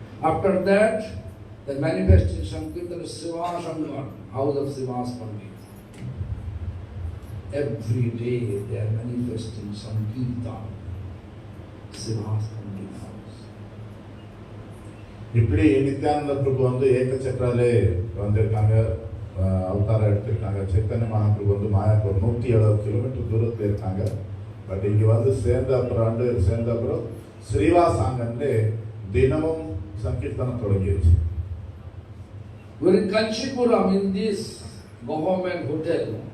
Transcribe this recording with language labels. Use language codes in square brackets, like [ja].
[en] After that, the manifestation Sankirtan is Sivashangar, house of Sivas Pandit. Every day they are manifesting Sankirtan, Sivas Pandit house. [ta] இப்படி நித்யானந்த பிரபு வந்து ஏகச்சக்கராலே வந்திருக்காங்க, அவதாரம் எடுத்திருக்காங்க. சைத்தன்ய மகாபிரபு வந்து Mayapur 170 kilometre தூரத்தில் இருக்காங்க. பட் இங்கே வந்து சேர்ந்த அப்புறம் ஸ்ரீவாசாங்கன்லே தினமும் சங்கீர்த்தனம் தொடங்கிடுச்சு. [en] We're in Kanchipuram in this government hotel.